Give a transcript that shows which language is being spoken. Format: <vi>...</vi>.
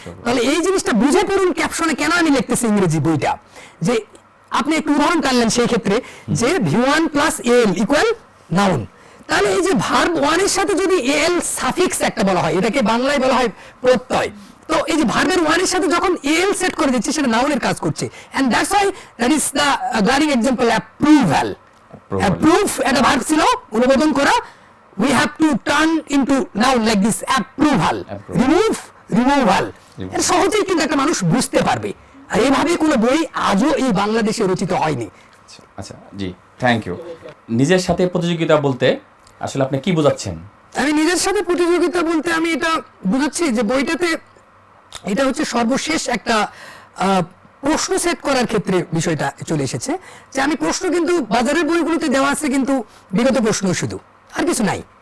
<bn>তাহলে এই জিনিসটা বুঝে পড়ুন ক্যাপশনে কেন আমি লিখতেছি ইংরেজি বইটা, যে আপনি একটু উদাহরণ টানলেন সেই ক্ষেত্রে যে V1 plus AL equal noun. তাহলে এই যে ভার্ব 1 এর সাথে যদি AL সাফিক্স একটা বলা হয়, এটাকে বাংলায় বলা হয় প্রত্যয়। তো এই যে ভার্বের 1 এর সাথে যখন AL সেট করে দিচ্ছে সেটা নাউনের কাজ করছে,</bn> <en>And that's why that is the glaring example approval.</en> <bn>Approve একটা ভার্ব ছিল, অনুমোদন করা,</bn> <en>we have to turn into noun like this approval, remove, removal।</en> <bn>এর সহজেই কিন্তু একটা মানুষ বুঝতে পারবে। আর এইভাবে কোনো বই আজও এই বাংলাদেশে রচিত হয়নি। আচ্ছা জি, থ্যাংক ইউ। নিজের সাথে প্রতিযোগিতা বলতে আসলে আপনি কি বোঝাচ্ছেন? আমি নিজের সাথে প্রতিযোগিতা বলতে আমি এটা বুঝাচ্ছি যে বইটাতে এটা হচ্ছে সর্বশেষ একটা প্রশ্ন সেট করার ক্ষেত্রে বিষয়টা চলে এসেছে, যে আমি প্রশ্ন কিন্তু বাজারের বইগুলোতে দেওয়া আছে কিন্তু বিগত প্রশ্ন শুধু, আর কিছু নাই।</bn>